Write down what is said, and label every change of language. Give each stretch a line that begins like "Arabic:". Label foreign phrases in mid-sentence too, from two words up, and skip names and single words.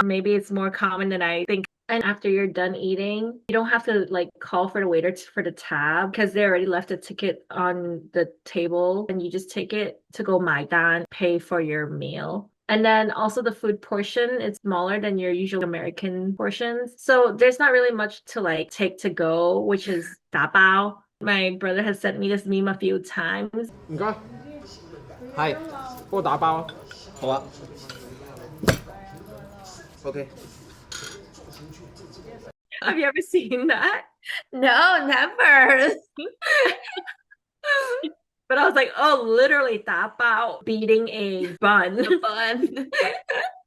English: Maybe it's more common than I think. And after you're done eating, you don't have to like call for the waiter for the tab because they already left a ticket on the table and you just take it to go 买单, pay for your meal. And then also the food portion is smaller than your usual American portions. So there's not really much to like take to go, which is 打包. My brother has sent me this meme a few times.
Cantonese: 唔該，係幫我打包啊。好啊。OK。
English: Have you ever seen that? No, never. But I was like, oh, literally 打包 beating a bun. Fun.